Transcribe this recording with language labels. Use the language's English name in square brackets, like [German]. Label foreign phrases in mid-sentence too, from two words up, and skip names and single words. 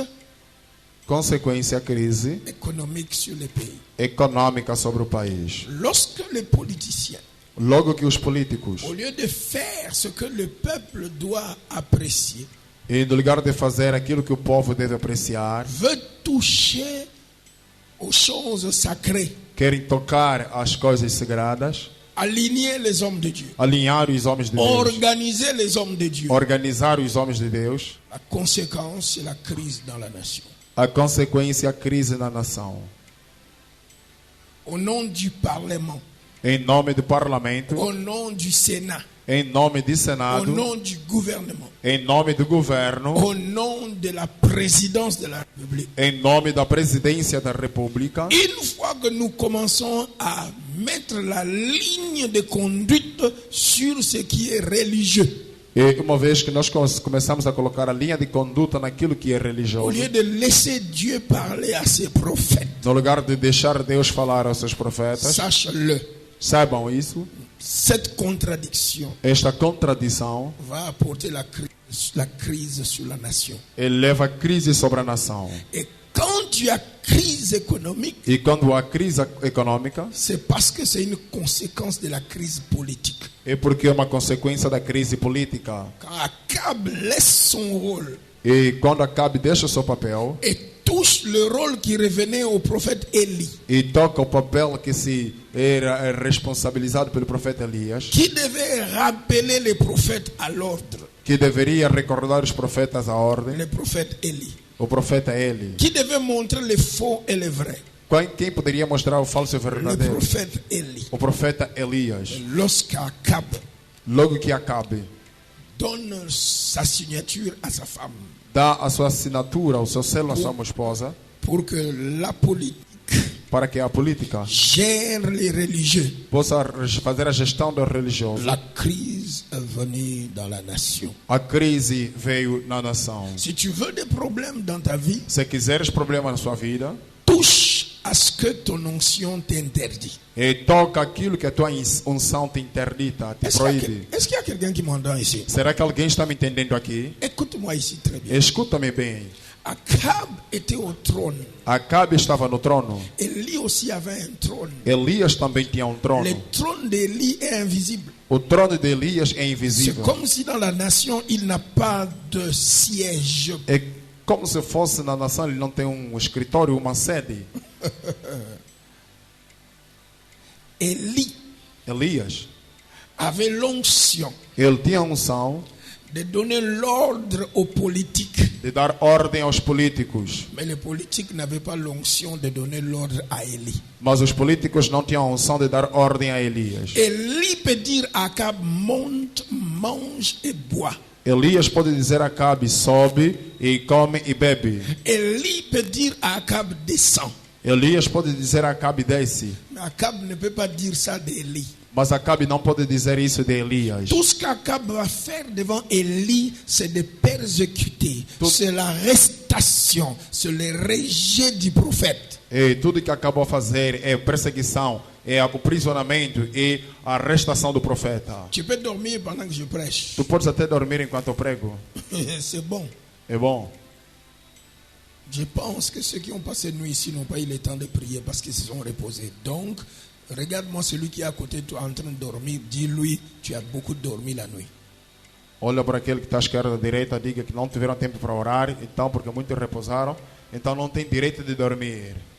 [Portuguese] Consequência, crise [French] économique sur le pays. [Portuguese] econômica sobre o país. [French] Lorsque les politiciens, [Portuguese] Logo que os políticos, [French] au lieu de faire ce que le peuple doit apprécier, [Portuguese] em lugar de fazer aquilo que o povo deve apreciar, [French] veut toucher aux choses sacrées, [Portuguese] querem tocar as coisas sagradas, [French] aligner les hommes de Dieu, [Portuguese] alinhar os homens de Deus, [French] organiser les hommes de Dieu. [Portuguese] organizar os homens de Deus. [French] La conséquence, c'est la crise dans la nation. [Portuguese] A consequência, a crise na nação. [French] Au nom du Parlement, [Portuguese] Em nome do parlamento, [French] au nom du Sénat, [Portuguese] em nome do [French] au [Portuguese] Senado, [French] nom du gouvernement, [Portuguese] em nome do governo, [French] au nom de la présidence de la République. [Portuguese] em nome da presidência da República. [French] Une fois que nous commençons à mettre la ligne de conduite sur ce qui est religieux, [Portuguese] E uma vez que nós começamos a colocar a linha de conduta naquilo que é [French] au [Portuguese] religioso, [French] lieu de laisser Dieu parler à ses prophètes, [Portuguese] no lugar de deixar Deus falar aos seus profetas, [French] sache-le, [Portuguese] saibam isso, [French] cette contradiction [Portuguese] esta contradição [French] va apporter la crise sur la nation. [Portuguese] eleva a crise sobre a nação. [French] Et quand tu as crise économique, [Portuguese] E quando há crise econômica, [French] c'est parce que c'est une conséquence de la crise politique. [Portuguese] é porque é uma consequência da crise política. [French] Quand Akab laisse son rôle [Portuguese] E quando Acabe deixa o seu papel [French] et touche le rôle qui revenait au prophète Élie, [Portuguese] e toca o papel que se era responsabilizado pelo profeta Elias, [French] qui devait rappeler les prophètes à l'ordre, [Portuguese] que deveria recordar os profetas à ordem, [French] le prophète Élie, [Portuguese] o profeta Eli. [French] qui devait montrer les faux et les vrais, [Portuguese] Quem poderia mostrar o falso e o [French] le [Portuguese] verdadeiro? [French] prophète Élie. [Portuguese] O profeta Elias. [French] Lorsqu'Akab [Portuguese] Logo que Acabe [French] donne sa signature à sa femme [Portuguese] dá a sua assinatura, o seu selo à sua esposa, [French] pour que la politique [Portuguese] para que a política [French] gère les religieux, [Portuguese] possa fazer a gestão dos religiosos, [French] la crise est venue dans la nation. [Portuguese] a crise veio na nação. [French] Si tu veux des problèmes dans ta vie, [Portuguese] Se quiseres problemas na sua vida, [French] touche à ce que ton onction t'interdit. [Portuguese] e toca aquilo que a tua unção te interdita, te proíbe. [French] Est-ce qu'il y a quelqu'un qui m'entend ici? [Portuguese] Será que alguém está me entendendo aqui? [French] Écoute-moi ici très bien. [Portuguese] Escuta-me bem. [French] Akab était au trône. [Portuguese] Acabe estava no trono. [French] Élie aussi avait un trône. [Portuguese] Elias também tinha um trono. [French] Le trône d'Élie est invisible. [Portuguese] O trono de Elias é [French] C'est [Portuguese] invisível. [French] comme si dans la nation, il n'a pas de siège. [Portuguese] É como se fosse na nação, ele não tem um escritório, uma sede. [French] Élie [Portuguese] Elias, [French] avait l'onction [Portuguese] ele tinha a unção [French] de donner l'ordre aux politiques. [Portuguese] de dar ordem aos políticos. [French] Mais les politiques n'avaient pas l'onction de donner l'ordre à Élie. [Portuguese] Mas os políticos não tinham a unção de dar ordem a Elias. [French] Élie peut dire à Akab, monte, mange et bois. [Portuguese] Elias pode dizer a Acabe, sobe e come e bebe. [French] Élie peut dire à Akab, descends. [Portuguese] Elias pode dizer a Acabe, desce. [French] Mais Akab ne peut pas dire ça d'Élie. [Portuguese] Mas Acabe não pode dizer isso de Elias. [French] Tout ce qu'Akab va faire devant Élie, c'est de persécuter. C'est l'arrestation, c'est le rejet du prophète. [Portuguese] E tudo que acabou a fazer é perseguição, é o aprisionamento e a arrestação do profeta. [French] Tu peux dormir pendant que je prêche. [Portuguese] Tu podes até dormir enquanto eu prego. [French] C'est bon. [Portuguese] É bom. [French] Je pense que ceux qui ont passé nuit ici n'ont pas eu le temps de prier parce qu'ils se sont reposés. Donc, regarde-moi celui qui est à côté de toi en train de dormir. Dis-lui, tu as beaucoup dormi la nuit. [Portuguese] Olha para aquele que está à esquerda, à direita, diga que não tiveram tempo para orar, então porque muitos repousaram, então não tem direito de dormir.